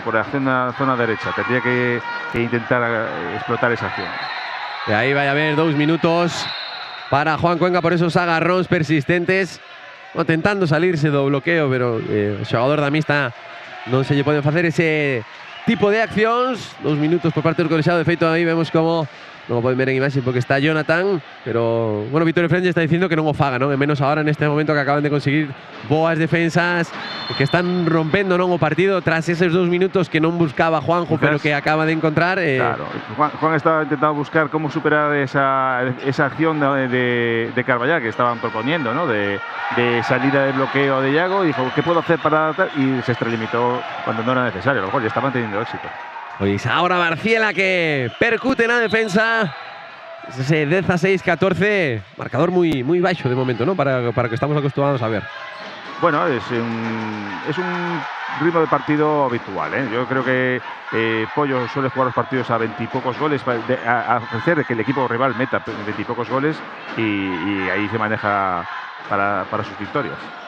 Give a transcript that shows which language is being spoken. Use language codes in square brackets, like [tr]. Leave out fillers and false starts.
[es] Por la zona derecha. Tendría que intentar explotar esa acción. [gl] E aí vai haber 2 minutos para Juan Cuenca por esos agarróns persistentes, tentando salirse do bloqueo, pero o xogador da mixta non se lle pode facer ese tipo de accións. 2 minutos por parte do colexado. De feito, aí vemos como non o poden ver en imaxe porque está Jonathan, pero bueno, Víctor Efren está dicindo que non o faga, non? E menos ahora neste momento que acaban de conseguir boas defensas, que están rompendo, non, o partido tras esos 2 minutos que non buscaba Juanjo, pero que acaba de encontrar. [es] Claro, Juan estaba intentando buscar cómo superar esa acción de Carballal que estaban proponiendo, ¿no? De salida de bloqueo de Iago, y dijo, ¿qué puedo hacer para...? Y se extralimitó cuando no era necesario. A lo mejor ya estaban teniendo éxito. [gl] Pois ahora Barciela que percute na defensa. Ese 16-14, marcador moi baixo de momento, ¿no? Para que estamos acostumados a ver. [es] Bueno, es un ritmo de partido habitual, ¿eh? Yo creo que Pollo suele jugar los partidos a 20 y pocos goles, a ofrecer que el equipo rival meta 20 y pocos goles, y ahí se maneja para sus victorias.